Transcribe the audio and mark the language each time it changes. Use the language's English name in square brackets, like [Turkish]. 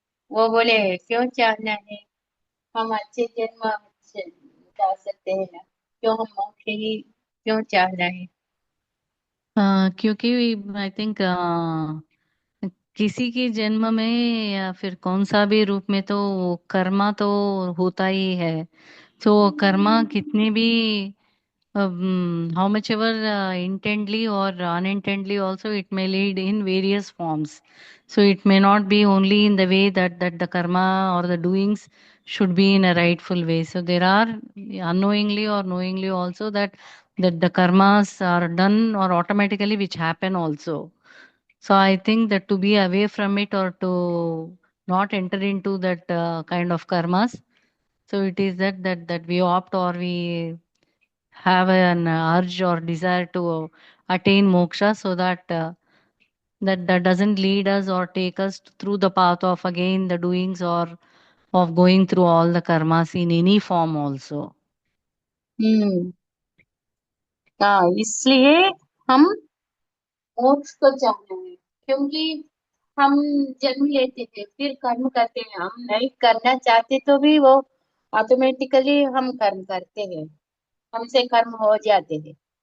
[Hindi] वो बोले क्यों चाहना है, हम अच्छे जन्म चाह सकते हैं ना, क्यों हम मोक्ष ही क्यों चाहना है? क्योंकि आई थिंक किसी के जन्म में या फिर कौन सा भी रूप में तो कर्मा तो होता ही है। [English] तो कर्मा कितने भी how much ever intently or unintently also it may lead in various forms. So it may not be only in the way that the karma or the doings should be in a rightful way. So there are unknowingly or knowingly also that the karmas are done or automatically which happen also. So I think that to be away from it or to not enter into that kind of karmas, so it is that we opt or we have an urge or desire to attain moksha, so that doesn't lead us or take us through the path of again the doings or of going through all the karmas in any form also. Hmm. [Hindi] इसलिए हम मोक्ष को चाहते हैं, क्योंकि हम जन्म लेते हैं फिर कर्म करते हैं, हम नहीं करना चाहते तो भी वो ऑटोमेटिकली हम कर्म करते हैं, हमसे कर्म हो जाते हैं।